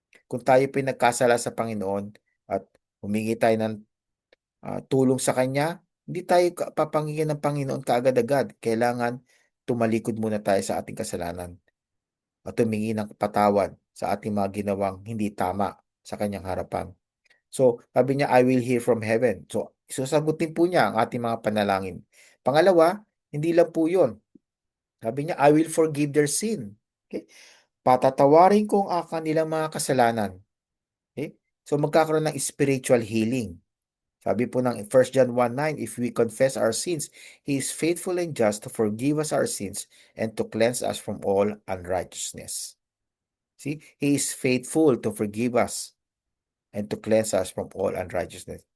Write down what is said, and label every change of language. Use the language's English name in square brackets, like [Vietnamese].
[Filipino] Kung tayo po nagkasala sa Panginoon at humingi tayo ng tulong sa Kanya, hindi tayo papangingin ng Panginoon kaagad-agad. Kailangan tumalikod muna tayo sa ating kasalanan at humingi ng patawad sa ating mga ginawang hindi tama sa Kanyang harapan. [English] So, [Filipino] sabi niya, [English] I will hear from heaven. [Filipino] So, susagutin po niya ang ating mga panalangin. Pangalawa, hindi lang po yun. Sabi niya, [English] I will forgive their sin. Okay? [Filipino] Patatawarin ko ang kanilang mga kasalanan. Okay? So, magkakaroon ng spiritual healing. Sabi po ng [English] 1 John 1:9, if we confess our sins, He is faithful and just to forgive us our sins and to cleanse us from all unrighteousness. See, He is faithful to forgive us and to cleanse us from all unrighteousness.